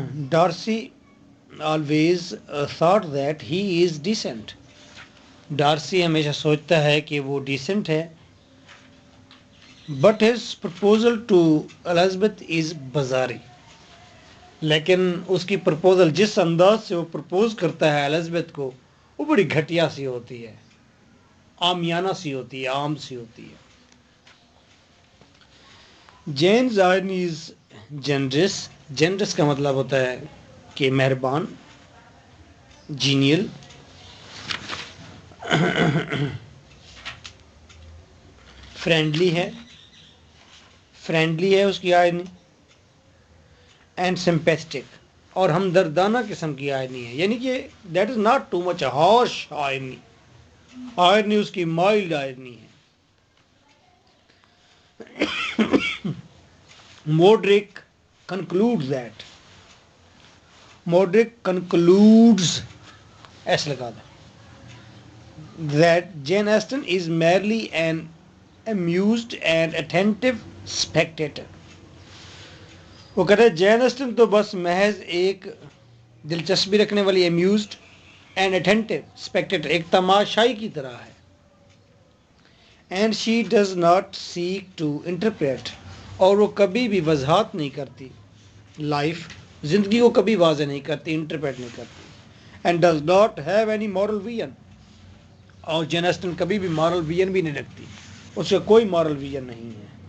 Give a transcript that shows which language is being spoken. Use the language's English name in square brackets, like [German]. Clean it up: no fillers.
[English] Darcy always thought that he is decent. [Urdu] Darcy ہمیشہ سوچتا ہے کہ وہ ڈیسنٹ ہے. [English] But his proposal to Elizabeth is bizarre. [Urdu] لیکن اس کی پرپوزل, جس انداز سے وہ پرپوز کرتا ہے الزبتھ کو, وہ بڑی گھٹیا سی ہوتی ہے, عامیانہ سی ہوتی ہے, عام سی ہوتی ہے. [English] Jane's irony is generous. [Urdu] generous کا مطلب ہوتا ہے کہ مہربان, جینیل. فرینڈلی ہے, فرینڈلی ہے اس کی آئرنی. اینڈ سمپیتھٹک, اور ہمدردانہ قسم کی آئرنی ہے. یعنی کہ [English] That is not too much harsh irony. [Urdu] Irony اس کی مائلڈ آئرنی ہے. [English] Mudrick concludes that. Modric concludes, [Urdu] ایسے لگا دیں, [English] that Jane Austen is merely an amused and attentive spectator. [Urdu] وہ کہتے ہیں جین اسٹن تو بس محض ایک دلچسپی رکھنے والی [English] amused and attentive spectator, [Urdu] ایک تماشائی کی طرح ہے. [English] And she does not seek to interpret. [Urdu] اور وہ کبھی بھی وضاحت نہیں کرتی, لائف, زندگی کو کبھی واضح نہیں کرتی, انٹرپریٹ نہیں کرتی. [English] And does not have any moral vision. [Urdu] اور جین اسٹن کبھی بھی مورل ویژن بھی نہیں رکھتی, اس کا کوئی مورل ویژن نہیں ہے.